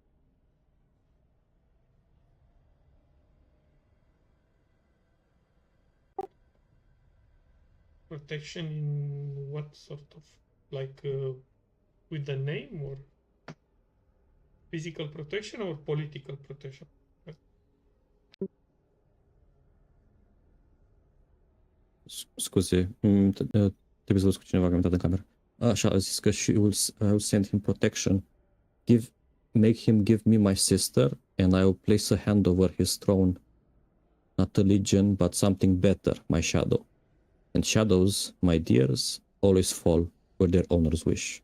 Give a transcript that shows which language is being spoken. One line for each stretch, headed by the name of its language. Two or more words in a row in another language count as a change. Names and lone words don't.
English: Protection in what sort of, like with the name, or physical protection or political protection?
Romanian: Scuze, trebuie să văd cu cineva că am intrat în cameră. Așa, a zis că
English: I will send him protection. Make him give me my sister, and I will place a hand over his throne. Not a legion, but something better, my shadow. And shadows, my dears, always fall where their owners wish.